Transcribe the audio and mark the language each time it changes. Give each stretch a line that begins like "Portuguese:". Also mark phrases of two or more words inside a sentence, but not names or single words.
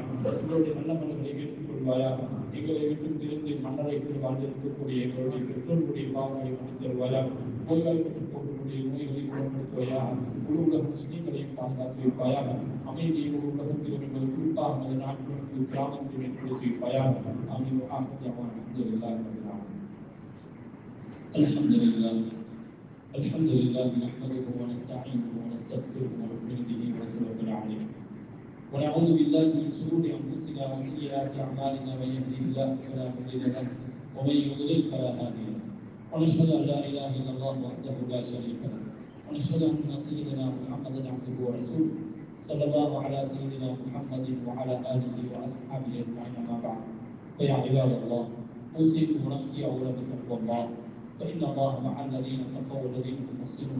Tamil: எங்களுடைய நல்ல மனிதர்களை ஏற்றுக்கொள்வாயா. எங்களை விட்டு திருந்து மன்னரைக்குள் வாழ்ந்திருக்கக்கூடிய எங்களுடைய பெற்றோர்களுடைய பாவங்களை மன்னித்து தருவாயா. நோய்வாய்ப்பட்டு போகக்கூடிய நோய்களை குணப்படுத்துவாயா. முழு உலக முஸ்லீம்களையும் பாதுகாத்து வைப்பாயா. அமைதியை முழு உலகத்திலும் எங்கள் குறிப்பாக நமது நாட்டிலும் கிராமத்தில் ஏற்படுத்தி வைப்பாயா. ஆமீன்.
Arabic: الحمد لله الحمد لله نحمده ونستعينه ونستغفره ونؤمن به ونتوكل عليه ونعوذ بالله من شرور انفسنا وسيئات اعمالنا من يهده الله فلا مضل له ومن يضلل فلا هادي له ونشهد ان لا اله الا الله وحده لا شريك له ونشهد ان سيدنا محمدا عبده ورسوله صلى الله على سيدنا محمد وعلى اله واصحابه اجمعين اما بعد فيا عباد الله اوصيكم ونفسي اولا بتقوى الله فإن الله مع الذين اتقوا والذين هم محسنون.